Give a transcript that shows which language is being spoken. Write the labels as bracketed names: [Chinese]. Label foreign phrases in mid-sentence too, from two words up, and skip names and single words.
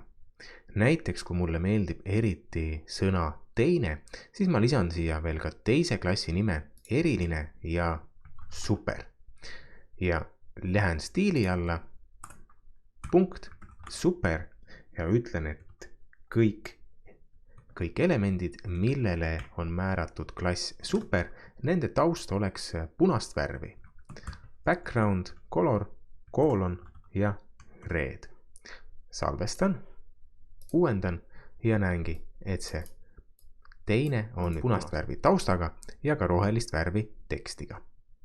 [Estonian] Näiteks kui mulle meeldib eriti sõna teine, siis ma lisan siia veel ka teise klassi nime eriline ja super. Ja lähen stiili alla, punkt, super ja ütlen, et kõik elemendid, millele on määratud klass super, nende taust oleks punast värvi. [English] Background, color, colon ja red. [Estonian] Salvestan, uuendan ja näengi, et see teine on punast värvi taustaga ja ka rohelist värvi tekstiga.